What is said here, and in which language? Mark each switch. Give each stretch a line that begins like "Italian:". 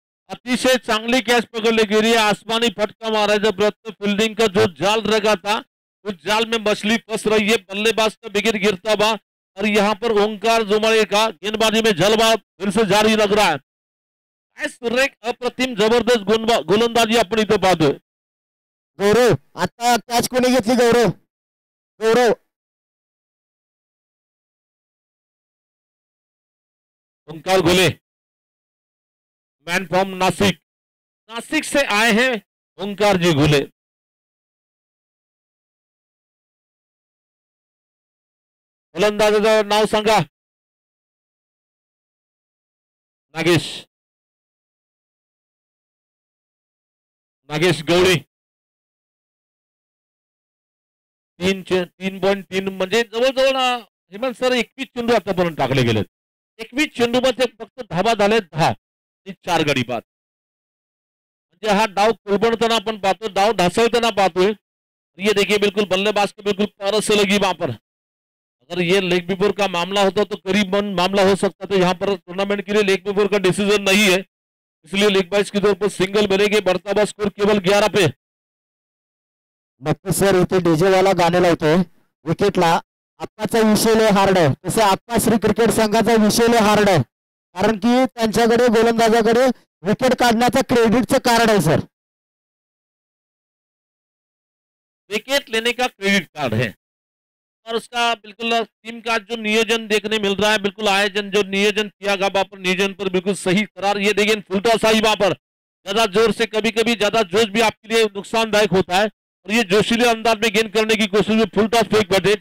Marathi: अतिशय चांगली कॅच पकड़ली गेली.
Hindi: आसमानी फटका मारायचा प्रयत्न, फील्डिंग का जो जाल लगा था उस जाल में मछली फंस रही है. बल्लेबाज का विकेट गिरता हुआ और यहाँ पर ओंकार जुमाळे का गेंदबाजी में जलवा फिर से जारी लग रहा है.
Marathi: सुरेख अप्रतिम जबरदस्त गोलंदाजी आपण इथं पाहतोय. गौरव, आता कॅच कोणी घेतली? गौरव, गौरव
Hindi: ओंकार घोले, मैन फ्रॉम नासिक, नासिक से आए हैं ओंकार जी घोले.
Marathi: गोलंदाजाचं नाव सांगा. नागेश, नागेश गवळी. 3.3 म्हणजे जवळजवळ हेमंत सर 21 चेंडू आतापर्यंत टाकले गेलेत. 21 चेंडूमध्ये फक्त धाबा झाले 10 आणि 4 गडी बाद. म्हणजे हा डाव कोलबणताना आपण पाहतो, डाव ढासळताना पाहतोय.
Hindi: ये देखिए बिल्कुल बल्लेबाज को बिल्कुल पारस से लगी वहां पर. अगर ये लेग बिफोर का मामला होता तो करीबन मामला हो सकता था. यहाँ पर टूर्नामेंट के लिए लेग बिफोर का डिसीजन नहीं है, इसलिए लेग बाइज के तौर पर सिंगल मिलेंगे. बढ़ता हुआ स्कोर केवल 11 पे.
Marathi: नक्की सर, इथे डीजे वाला गाणे लावतोय विकेटला. आत्ताचा विषय लय हार्ड आहे, तसे आत्ता श्री क्रिकेट संघाचा विषय लय हार्ड आहे, कारण की त्यांच्याकडे गोलंदाजाकडे विकेट काढण्याचं क्रेडिटचं कार्ड आहे सर.
Hindi: विकेट लेने का क्रेडिट कार्ड है और उसका बिल्कुल टीम का जो नियोजन देखने मिल रहा है, बिल्कुल आयोजन जो नियोजन किया गया वहां पर नियोजन पर बिल्कुल सही करार. ये देखिए फुल टॉस आई वहां पर, ज्यादा जोर से कभी कभी ज्यादा जोश भी आपके लिए नुकसानदायक होता है और ये जोशीले अंदाज में गेंद करने की कोशिश में फुल टॉस फेंक बैठे.